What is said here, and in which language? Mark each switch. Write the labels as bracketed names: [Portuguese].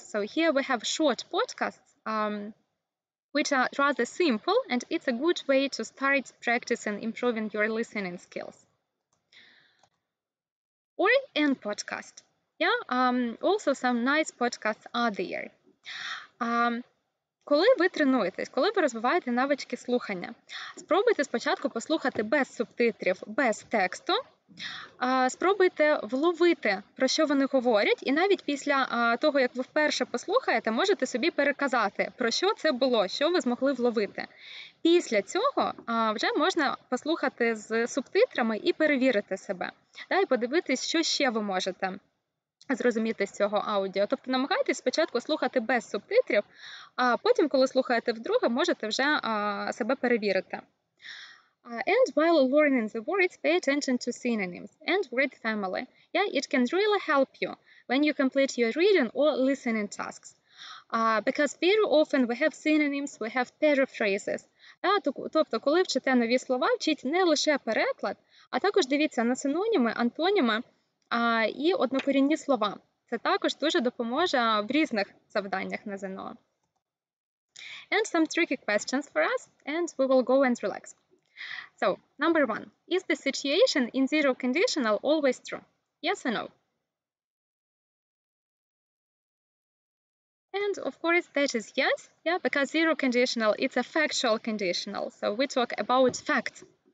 [English] So here we have short podcasts which are rather simple, and it's a good way to start practicing improving your listening skills. Or an podcast. Yeah, also some nice podcasts are there. [Ukrainian] коли ви тренуєтесь, коли ви розвиваєте навички слухання, спробуйте спочатку послухати без субтитрів, без тексту, спробуйте вловити, про що вони говорять, і навіть після того, як ви вперше послухаєте, можете собі переказати, про що це було, що ви змогли вловити. Після цього вже можна послухати з субтитрами і перевірити себе, і подивитись, що ще ви можете зрозуміти з цього аудіо. Тобто намагайтесь спочатку слухати без субтитрів, а потім, коли слухаєте вдруге, можете вже себе перевірити. [English] And while learning the words, pay attention to synonyms and word family. It can really help you when you complete your reading or listening tasks. Because very often we have synonyms, we have paraphrases. [Ukrainian] Тобто, коли вчите нові слова, вчіть не лише переклад, а також дивіться на синоніми, антоніми і однокорінні слова. Це також дуже допоможе в різних завданнях на ЗНО. [English] And some tricky questions for us, and we will go and relax. So, number 1. Is the situation in zero conditional always true? Yes or no? And of course that is yes, because zero conditional is a factual conditional, so we talk about facts.